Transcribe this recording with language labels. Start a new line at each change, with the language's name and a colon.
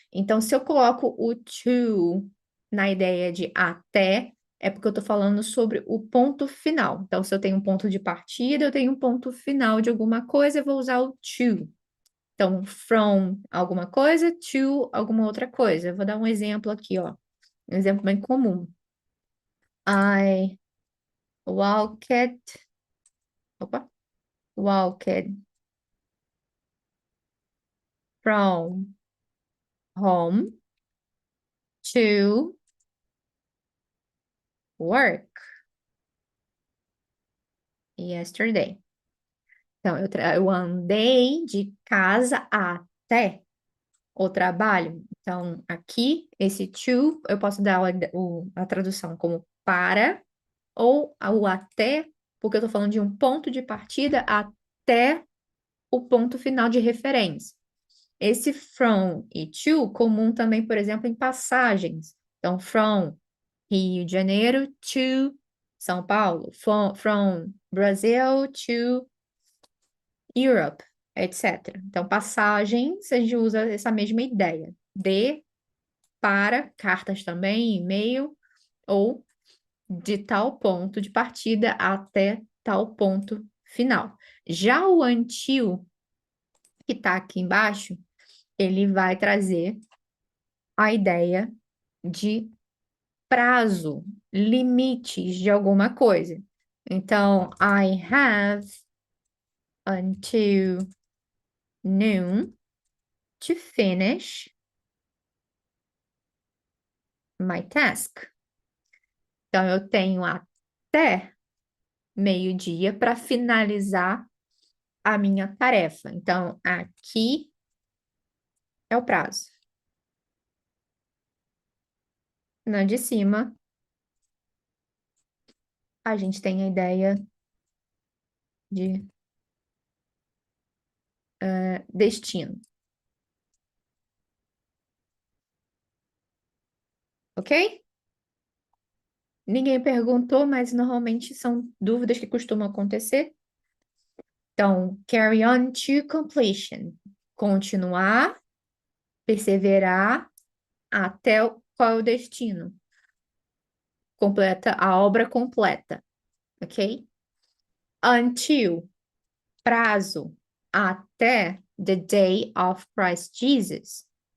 Portuguese: Então, se eu coloco o to na ideia de até, é porque eu estou falando sobre o ponto final. Então, se eu tenho um ponto de partida, eu tenho um ponto final de alguma coisa, eu vou usar o to. Então, from alguma coisa to alguma outra coisa. Eu vou dar um exemplo aqui, ó. Um exemplo bem comum.
English: I walked, opa, walked from home to work yesterday.
Portuguese: Então, eu andei de casa até o trabalho. Então, aqui, esse to, eu posso dar a tradução como para ou o até, porque eu estou falando de um ponto de partida até o ponto final de referência. Esse from e to, comum também, por exemplo, em passagens. Então,
English: from Rio de Janeiro to São Paulo. From Brazil to Europe, etc.
Portuguese: Então, passagens, a gente usa essa mesma ideia. De, para, cartas também, e-mail, ou de tal ponto de partida até tal ponto final. Já o until, que está aqui embaixo, ele vai trazer a ideia de prazo, limites de alguma coisa. Então,
English: I have until noon to finish my task.
Portuguese: Então, eu tenho até meio-dia para finalizar a minha tarefa. Então, aqui é o prazo. Na de cima, a gente tem a ideia de destino, ok? Ninguém perguntou, mas normalmente são dúvidas que costumam acontecer. Então,
English: carry on to completion.
Portuguese: Continuar, perseverar até qual é o destino. Completa a obra completa, ok? Until, prazo, até
English: the day of Christ Jesus.